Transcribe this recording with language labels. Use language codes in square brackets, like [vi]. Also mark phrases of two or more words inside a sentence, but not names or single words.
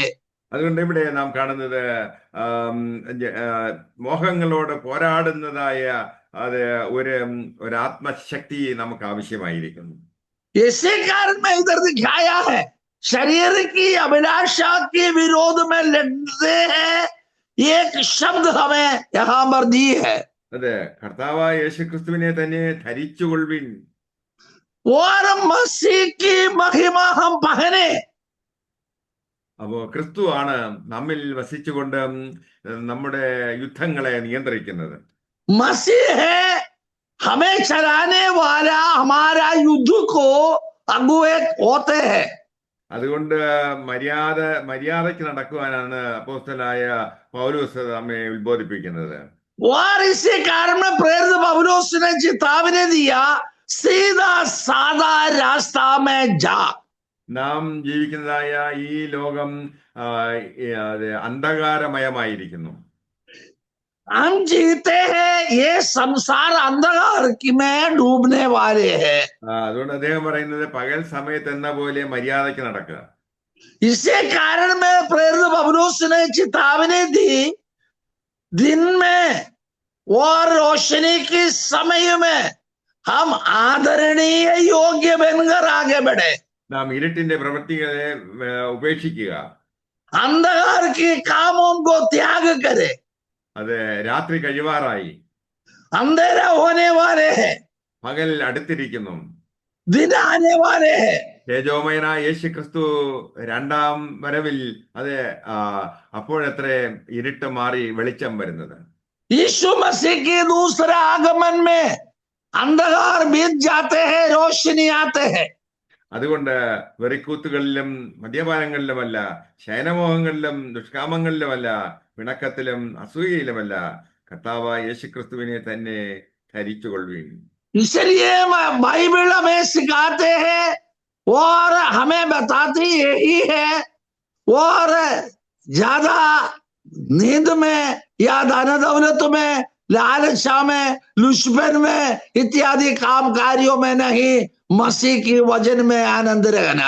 [ml] അതുകൊണ്ട് ഇവിടെ നാം കാണുന്നത് മോഹങ്ങളോട് പോരാടുന്നതായ അത് ഒരു ആത്മശക്തി നമുക്ക് ആവശ്യമായിരിക്കുന്നു. [hi] इसी कारण में इधर दिखाया है, शरीर की अभिलाषा के विरोध में लड़ते हैं, एक शब्द हमें यहाँ पर दी है। [ml] അതെ, കർത്താവായ യേശുക്രിസ്തുവിനെ തന്നെ ധരിച്ചുകൊള്ളുവിൻ. [hi] और मसीह की महिमा हम पहने। [ml] അപ്പോ ക്രിസ്തു ആണ് നമ്മിൽ വസിച്ചുകൊണ്ട് നമ്മുടെ യുദ്ധങ്ങളെ നിയന്ത്രിക്കുന്നത്. [hi] मसीह है हमें चलाने वाला, हमारा युद्ध को अगुए होते हैं। [ml] അതുകൊണ്ട് മര്യാദയ്ക്ക് നടക്കുവാനാണ് അപ്പോസ്തലനായ പൗലോസ് നമ്മെ ഉത്ബോധിപ്പിക്കുന്നത്. [hi] और इसी कारण में प्रेरित पौलुस ने चेतावनी दिया, सीधा सादा रास्ता में जा। [ml] നാം ജീവിക്കുന്നതായ ഈ ലോകം അന്ധകാരമയമായിരിക്കുന്നു. [hi] हम जीते हैं, ये संसार अंधकार में डूबने वाले हैं। [ml] അതുകൊണ്ട് അദ്ദേഹം പറയുന്നത് പകൽ സമയത്ത് എന്ന പോലെ മര്യാദയ്ക്ക് നടക്കുക. [hi] इसी कारण में प्रेरित पौलुस ने चेतावनी दी, दिन में और रोशनी के समय में हम आदरणीय योग्य बनकर आगे बढ़े। [ml] നാം ഇരുട്ടിന്റെ പ്രവൃത്തികളെ ഉപേക്ഷിക്കുക. [hi] अंधकार के कामों को त्याग करे। [ml] അത് രാത്രി കഴിവാറായി, [hi] अंधेरा होने वाले हैं, [ml] പകൽ അടുത്തിരിക്കുന്നു. [hi] दिन आने वाले हैं। [ml] തേജോമയനായ യേശു ക്രിസ്തു രണ്ടാം വരവിൽ അത് അപ്പോഴത്രേ ഇരുട്ട് മാറി വെളിച്ചം വരുന്നത്. [hi] यीशु मसीह के दूसरे आगमन में अंधकार बीत जाते हैं, रोशनी आते हैं। [ml] അതുകൊണ്ട് വെറിക്കൂത്തുകളിലും മദ്യപാനങ്ങളിലുമല്ല, ശയനമോഹങ്ങളിലും ദുഷ്കാമങ്ങളിലുമല്ല, പിണക്കത്തിലും അസൂയയിലുമല്ല, കർത്താവായ യേശുക്രിസ്തുവിനെ തന്നെ ധരിച്ചുകൊള്ളുവിൻ. [hi] इसलिए बाइबल हमें सिखाते हैं और हमें बताती यही है, और ज्यादा नींद में या धन दौलत में, लालचा में, लुचपन में इत्यादि काम कार्यों में नहीं, मसीह की वजन में आनंद रहना।